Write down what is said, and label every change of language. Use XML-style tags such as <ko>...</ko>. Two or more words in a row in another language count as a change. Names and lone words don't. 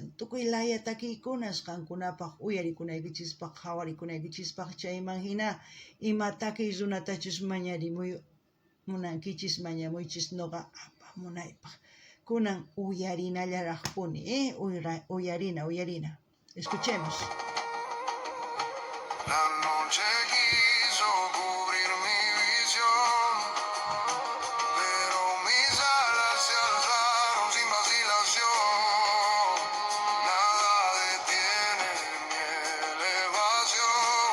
<qu>Tukuy laya takiykunas qankunapaq uyarikunaykichispaq, qhawarikunaykichispak chayman hina ima takiy runatachus mañarimuy munankichis mañamuychis nuqa apamunaypaq. Kunan uyarinallaraqpuni, uyarina.</qu> <es>Escuchemos. La noche quiso cubrir mi visión, pero mis alas se alzaron sin vacilación. Nada detiene mi elevación.</es>